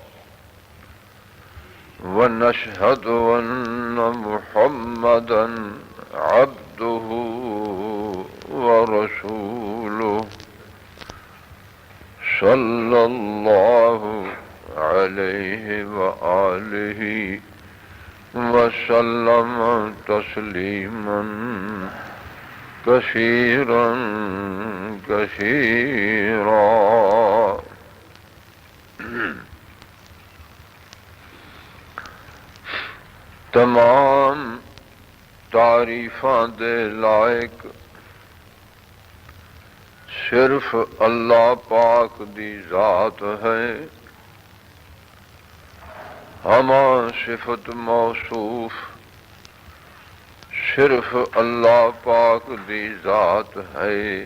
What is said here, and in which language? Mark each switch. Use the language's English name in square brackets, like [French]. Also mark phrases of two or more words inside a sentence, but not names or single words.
[Arabic] ونشهد أن محمدا عبده ورسوله صلى الله عليه وآله وسلم تسليما كثيرا كثيرا. [Punjabi] تمام تعریفاں دے لائق صرف اللہ پاک دی ذات ہے. ہما صفت موصوف صرف اللہ پاک دی ذات ہے.